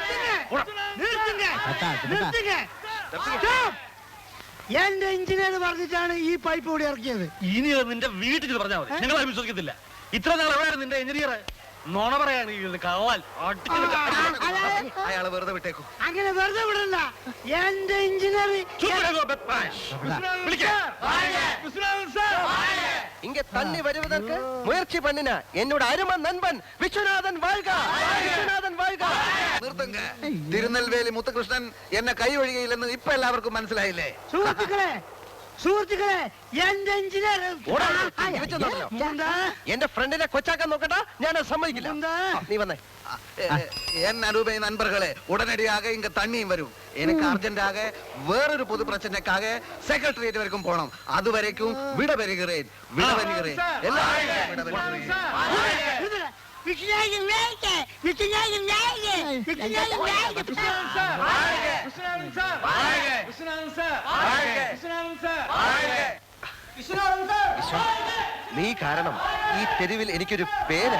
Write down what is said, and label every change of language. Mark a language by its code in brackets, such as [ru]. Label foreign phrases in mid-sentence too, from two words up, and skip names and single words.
[ml] എന്റെ എഞ്ചിനീയർ പറഞ്ഞിട്ടാണ് ഈ പൈപ്പ് കൂടി ഇറക്കിയത്. ഇനി നിന്റെ വീട്ടിൽ പറഞ്ഞാൽ മതി, ഞങ്ങളെ വിശ്വസിക്കത്തില്ല. ഇത്ര നാൾ എവിടെയായിരുന്നു നിന്റെ എഞ്ചിനീയർ? നോണ പറയാണ് കവാൽ. അയാളെ വെറുതെ വിട്ടേക്കൂ. അങ്ങനെ വെറുതെ വിടണ്ട. എന്റെ എഞ്ചിനീയർ [ta] இங்க தண்ணி வருவதற்கு முயற்சி பண்ணின என்னோட அருமை நண்பன் விஸ்வநாதன் வாழ்க, விஸ்வநாதൻ வாழ்க. [ml] നിർത്തുക. തിരുനെൽവേലി മുത്തുകൃഷ്ണൻ എന്നെ കൈ ഒഴികയില്ലെന്ന് ഇപ്പൊ എല്ലാവർക്കും മനസ്സിലായില്ലേ? സുഹൃത്തുക്കളെ, എന്റെ എഞ്ചിനീയർ എന്റെ ഫ്രണ്ടിനെ കൊച്ചാക്കാൻ നോക്കണ്ട, ഞാൻ സമ്മതിക്കില്ല. നീ വന്നേ. [ta] என் அருமை நண்பர்களே, உடனடியாக இங்க தண்ணியும் வரும். எனக்கு அர்ஜென்டாக வேறொரு பொது பிரச்சனைக்காக செக்ரட்டரியேட் வரைக்கும் போனோம். அது வரைக்கும் விடபெறுகிறேன், விடபெறுகிறேன். எல்லாரும் விடபெறுகிறேன். [ml] നീ കാരണം ഈ തെരുവിൽ എനിക്കൊരു പേരായി.